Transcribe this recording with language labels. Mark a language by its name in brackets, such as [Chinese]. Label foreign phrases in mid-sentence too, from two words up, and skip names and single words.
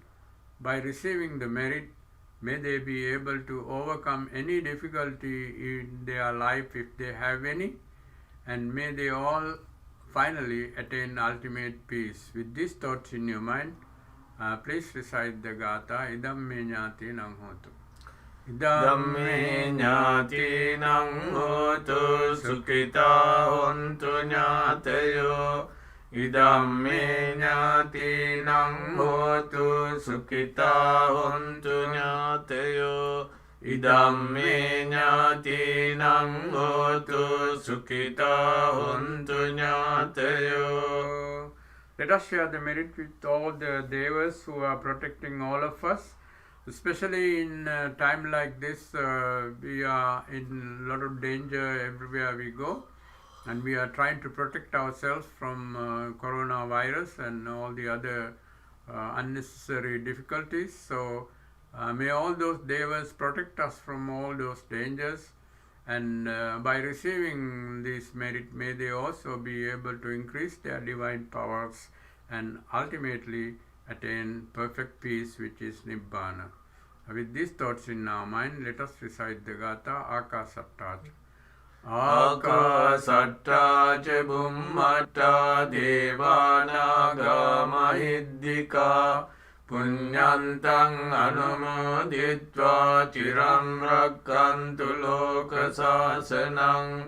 [English] By receiving the merit, may they be able to overcome any difficulty in their life if they have any, and may they all finally attain ultimate peace. With these thoughts in your mind, please recite the Gatha, [Pali] Idam me jnati nang hotu. Idam me jnati nang hotu, sukhita hontu jnatayo. Idam me jnati nang hotu, sukhita hontu jnatayo. Idam me jnati nang hotu, sukhita hontu jnatayo. [English] Let us share the merit with all the devas who are protecting all of us. Especially in a time like this, we are in a lot of danger everywhere we go, and we are trying to protect ourselves from coronavirus and all the other unnecessary difficulties. So may all those devas protect us from all those dangers, and by receiving this merit, may they also be able to increase their divine powers and ultimately attain perfect peace, which is Nibbana. With these thoughts in our mind, let us recite the Gatha, Akasatta. [Pali] Akasatta ca bhummatta devanaga mahiddhika punyantang anumoditva chiram rakkantu loka sasanang.